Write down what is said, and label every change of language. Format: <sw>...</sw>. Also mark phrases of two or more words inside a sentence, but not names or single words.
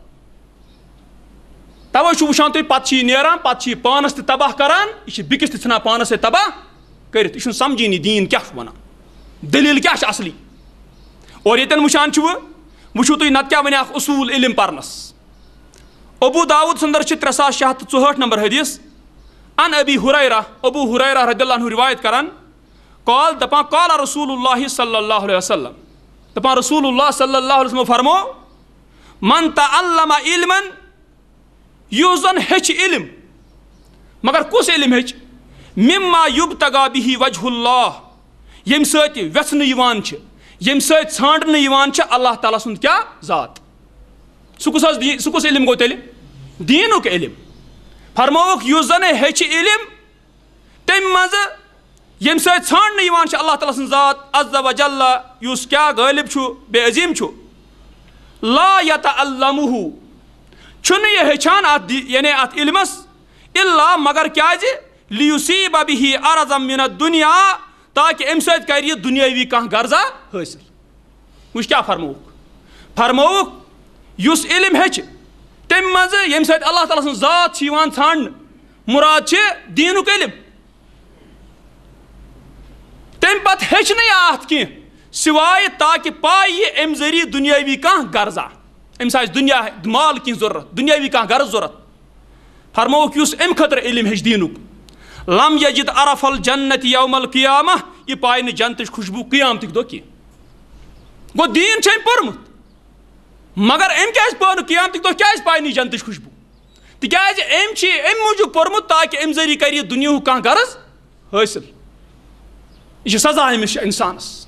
<ks>توے چھُ وٕچھان تُہۍ پتہٕ چھِ یہِ نیران پتہٕ چھِ یہِ پانس تہِ تباہ کران یہِ چھِ بیٚکِس تہِ ژھٕنان پانس سۭتۍ تباہ کٔرِتھ. یہِ چھُنہٕ سمجھٲنی دیٖن کیٛاہ چھُ وَنان دٔلیٖل کیٛاہ چھِ اصلی. اور ییٚتٮ۪ن وٕچھان چھِوٕ وٕچھِو تُہۍ نتہٕ کیٛاہ وَنیکھ اصوٗل علم پرنس. ابوٗ داوٗد سُنٛدر چھِ 3664 نمبر حدیث</ks> <ar>ان ابی ہُریرہ</ar> <ks>ابوٗ ہُریرہ</ks> <ar>رضی اللہ عنہ</ar> <ks>روایت کران قال دپان</ks> <ar>قال رسول اللہ صلی اللہ علیہ وسلم</ar> <ks>دپان</ks> <ar>رسول اللہ صلی اللہ علیہ وسلم</ar> <ks>فرمو</ks> <ar>من تعلم علما</ar> <ks>یُس زن ہیٚچھِ علم مگر کُس علم ہیٚچھِ</ks> <ar>مما یبتغى به وجہ اللہ</ar> <ks>ییٚمہِ سۭتۍ ویژھنہٕ یِوان چھِ ییٚمہِ سۭتۍ ژھانڈنہٕ یِوان چھِ اللہ تعالیٰ سُنٛد کیٛاہ ذات. سُہ کُس علم گوٚو تیٚلہِ دیٖنُک علم. فرمووُکھ یُس زن ہیٚچھِ علم تمہِ منٛزٕ ییٚمہِ سۭتۍ ژھانڈنہٕ یِوان چھِ اللہ تعالیٰ سٕنٛز ذات</ks> <ar>عز وجل</ar> <ks>یُس کیٛاہ غٲلب چھُ بے عظیٖم چھُ</ks> <ar>لا یتعلمہ</ar> <ks>چھُنہٕ یہِ ہیٚچھان اتھ یعنی اتھ علمس الا مگر کیٛازِ</ks> <ar>لیُصیٖب بِہ عرضا من الدُنیا</ar> <ks>تاکہِ امہِ سۭتۍ کرِ یہِ دُنیٲوی کانٛہہ غرضا حٲصِل. وٕچھ کیٛاہ فرمووُکھ یُس علم ہیٚچھِ تمہِ منٛزٕ ییٚمہِ سۭتۍ اللہ تعالیٰ سٕنٛز ذات چھِ یِوان ژھانڈنہٕ مُراد چھِ دیٖنُک علم. تمہِ پتہٕ ہیٚچھِ نہٕ یہِ اتھ کینٛہہ سِوایہِ تاکہِ پاے یہِ امہِ ذٔریعہٕ دُنیٲوی کانٛہہ غرضا أمِس آسہِ دُنیا مال کینٛہہ ضروٗرت دُنیاوی کانٛہہ غرض ضوٚرتھ. فرمووُکھ یُس امہِ خٲطرٕ علم ہیٚچھِ دیٖنُک</ks> <ar>لم یجد عرف الجنت یوم القیامہ</ar> <ks>یہِ پایہِ نہٕ جنتٕچ خوشبوٗ قیامتٕکۍ دۄہ کینٛہہ. گوٚو دیٖن چھُ أمۍ پوٚرمُت مگر أمۍ کیٛازِ پوٚر نہٕ قیامتٕکۍ دۄہ کیٛازِ پایہِ نہٕ جنتٕچ خوشبوٗ تِکیٛازِ أمۍ چھِ امہِ موٗجوٗب پوٚرمُت تاکہِ امہِ ذٔریعہٕ کرِ یہِ دُنیاہُک کانٛہہ غرض حٲصِل. یہِ چھِ سزا أمِس اِنسانس.</ks>